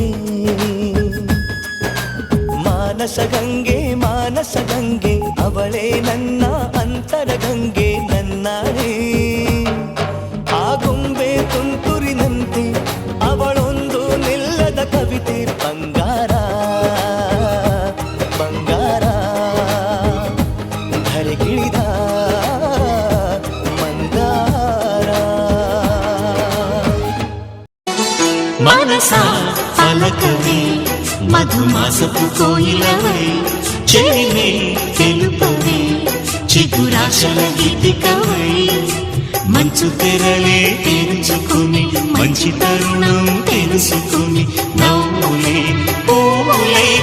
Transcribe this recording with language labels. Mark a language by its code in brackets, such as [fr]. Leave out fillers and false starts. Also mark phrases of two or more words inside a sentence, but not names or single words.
[kn] ಮಾನಸಗಂಗೆ ಮಾನಸಗಂಗೆ ಅವಳೇ ನನ್ನ ಅಂತರಗಂಗೆ ನನ್ನಾಣೆ ಆ ಗೊಂಬೆ ತುಂತುರಿನಂತೆ ಅವಳೊಂದು ನಿಲ್ಲದ ಕವಿತೆ ಬಂಗಾರ ಬಂಗಾರ ಧರೆಗಿಳಿದ ಮಂದಾರ [te] మనస ఫలకవే మధుమాసపు కోయిలవై చెలిమే తెలుపవే చిగురాశల గీతికవై మంచు తెరలే తెరుచుకుని మంచి తరుణం తెలుసుకుని నవ్వులే పూలే